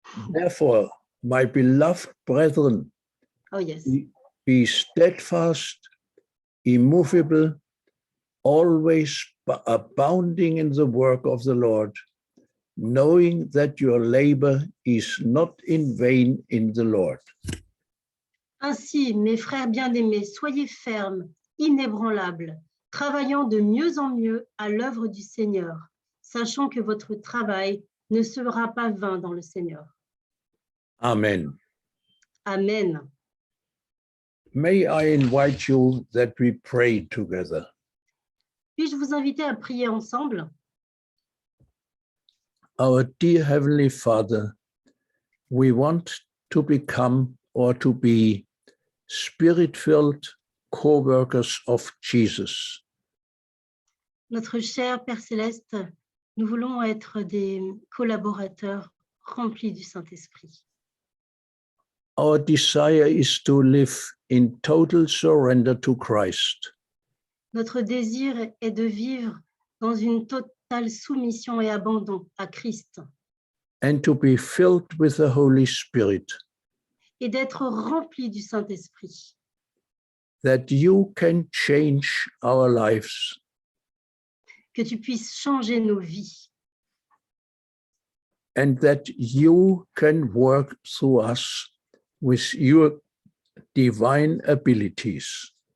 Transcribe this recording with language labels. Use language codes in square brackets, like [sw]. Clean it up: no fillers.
[en] Therefore, my beloved brethren, Oh, yes. be steadfast, immovable, always abounding in the work of the Lord, knowing that your labor is not in vain in the Lord. [fr] Ainsi, mes frères bien-aimés, soyez fermes, inébranlables, travaillant de mieux en mieux à l'œuvre du Seigneur, sachant que votre travail ne sera pas vain dans le Seigneur. [en] Amen. Amen. May I invite you that we pray together. [fr] Puis-je vous inviter à prier ensemble? [en] Our dear Heavenly Father, we want to become or to be spirit-filled co-workers of Jesus. [fr] Notre cher Père Céleste, nous voulons être des collaborateurs remplis du Saint-Esprit. [en] Our desire is to live in total surrender to Christ. [fr] Notre désir est de vivre dans une totale soumission et abandon à Christ [en] And to be filled with the Holy Spirit, [fr] et d'être remplis du Saint-Esprit, [en] that you can change our lives [fr] que tu puisses changer nos vies [en] and that you can work through us with your divine abilities.